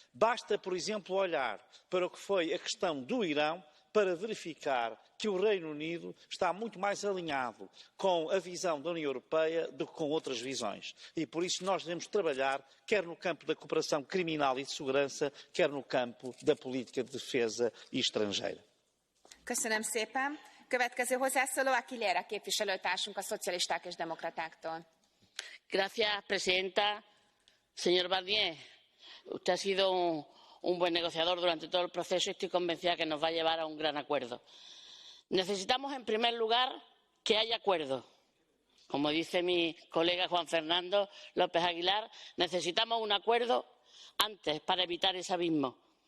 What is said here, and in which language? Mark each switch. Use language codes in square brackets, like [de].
[pt] Basta, por exemplo, olhar para o que foi a questão do Irão para verificar que o Reino Unido está muito mais alinhado com a visão da União Europeia do que com outras visões. E por isso nós devemos trabalhar quer no campo da cooperação criminal e de segurança, quer no campo da política de defesa e estrangeira. [hu] Köszönöm szépen. Következő hozzászóló Aguilera képviselőtársunk a Szocialisták és Demokratáktól. [es] Gracias, presidenta. Señor Barnier, usted ha sido un buen negociador durante todo el proceso y estoy convencida de que nos va a llevar a un gran acuerdo. Necesitamos, en primer lugar, que haya acuerdo. Como dice mi colega Juan Fernando López Aguilar, necesitamos un acuerdo antes para evitar ese abismo.